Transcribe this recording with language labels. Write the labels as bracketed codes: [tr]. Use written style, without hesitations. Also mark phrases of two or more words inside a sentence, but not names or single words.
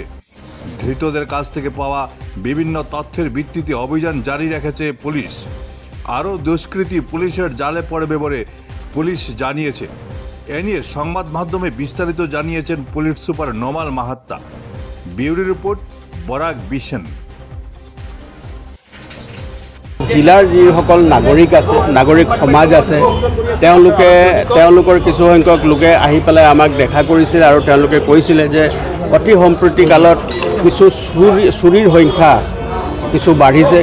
[bn] ধৃতদের কাছ থেকে পাওয়া বিভিন্ন তথ্যের ভিত্তিতে অভিযান জারি রেখেছে পুলিশ। আরও দুষ্কৃতী পুলিশের জালে পড়বে বলে পুলিশ জানিয়েছে। এ নিয়ে সংবাদ মাধ্যমে বিস্তারিত জানিয়েছেন পুলিশ সুপার নোমাল মাহাত্তা। [en] bureau report [bn] বরাক বিশন। [as] জিলাৰ যিসকল নাগৰিক আছে, নাগৰিক সমাজ আছে, তেওঁলোকৰ কিছু সংখ্যক লোকে আহি পেলাই আমাক দেখা কৰিছিল আৰু তেওঁলোকে কৈছিলে যে অতি সম্প্ৰতি কালত কিছু চুৰিৰ সংখ্যা কিছু বাঢ়িছে।